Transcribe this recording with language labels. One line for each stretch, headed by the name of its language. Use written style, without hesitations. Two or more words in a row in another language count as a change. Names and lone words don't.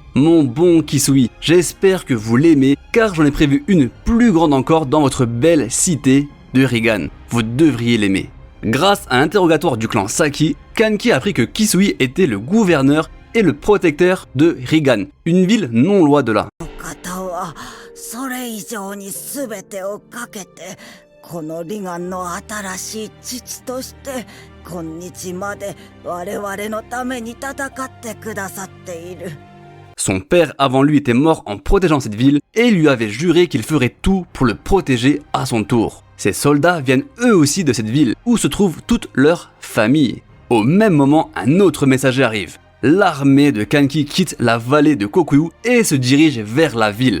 French: Mon bon Kisui, j'espère que vous l'aimez car j'en ai prévu une plus grande encore dans votre belle cité de Rigan. Vous devriez l'aimer. Grâce à l'interrogatoire du clan Saki, Kanki a appris que Kisui était le gouverneur et le protecteur de Rigan, une ville non loin de là.
Japanese: それ以上に全てをかけてこのリガンの新しい父として今日まで我々のために戦ってくださっている。
French: Son père avant lui était mort en protégeant cette ville et lui avait juré qu'il ferait tout pour le protéger à son tour. Ces soldats viennent eux aussi de cette ville où se trouve toute leur famille. Au même moment, un autre messager arrive. L'armée de Kanki quitte la vallée de Kokuyu et se dirige vers la ville.